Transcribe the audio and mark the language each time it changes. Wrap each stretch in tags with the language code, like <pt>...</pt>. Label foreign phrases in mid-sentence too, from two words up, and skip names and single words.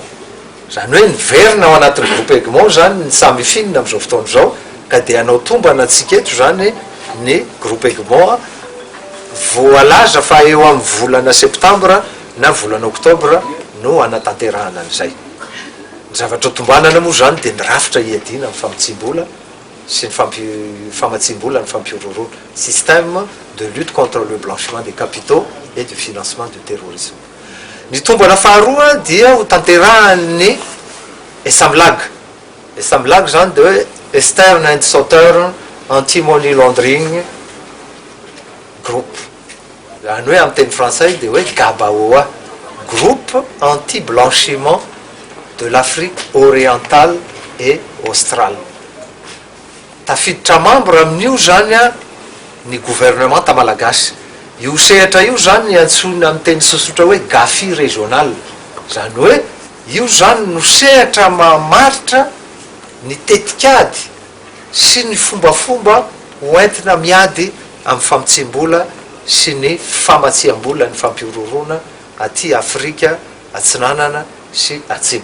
<mg>Zany hoe niverina ao anatin'ny groupe Egmont zany ny SAMFIN amin'izao fotoana izao ka dia anao tombana antsika eto zany ny groupe Egmont voalaza fa eo amin'ny volana septambra na volana oktobra no anatanterahana an'izay. Ny zavatra tombanana moa zany dia ny rafitra iadina amin'ny famitsim-bola sy ny famatsim-bola ny fampiroroana,</mg> <fr>système de lutte contre le blanchiment des capitaux et du financement du terrorisme.</fr> <mg>Ny tombana faharoa dia ho tanterahan'ny ESAMLAG. ESAMLAG zany dia hoe Externe and Sauteur Anti-Money Laundering Group. Zany hoe amin'ny teny frantsay dia hoe GABAOA, Groupe Anti-Blanchiment de l'Afrique orientale et australe. Tafiditra membre amin'io zany ny gouvernement malagasy. Io sehatra io zany antsoina amin'ny teny sosotra hoe GAFI régional. Zany hoe io zany no sehatra mamaritra ny tetikady sy ny fombafomba hoentina miady amin'ny famitsim-bola sy ny famatsiam-bola ny fampiroroana aty Afrika atsinanana sy atsimo.</mg>